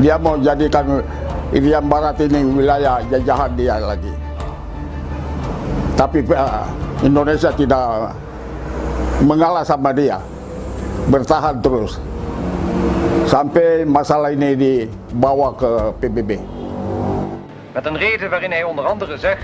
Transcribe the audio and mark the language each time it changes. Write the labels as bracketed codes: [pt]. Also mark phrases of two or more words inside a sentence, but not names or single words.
[id] Dia mau jadikan Irian Barat ini wilayah jajahan dia lagi. Tapi Indonesia tidak mengalah sama dia, bertahan terus sampai masalah ini dibawa ke PBB. [nl] Met een reden waarin hij onder andere zegt: